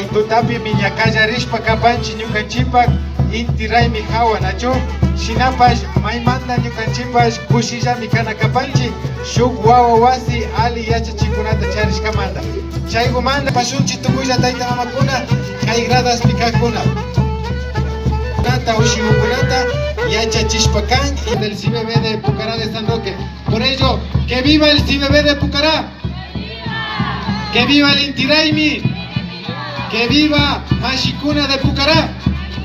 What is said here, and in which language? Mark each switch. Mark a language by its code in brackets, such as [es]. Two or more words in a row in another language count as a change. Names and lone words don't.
[qu] llaqtapi miñakallarishpa kapanchik ñukanchikpak inti raymi hawa nachu shinapash maymanta ñukanchikpash kushillami kana kapanchik shuk wawa wasi ali yachachikunata charishkamanta chaygumanta pashunchik tukuylla tayta mamakuna kay gradaspi kakkuna nata ushimukunata yachachishpa kan del CBB de Pukara de San Roque. [es] Por ello, que viva el CBB de Pukara, que viva el INTI RAYMI, que viva MASHI de Pukara.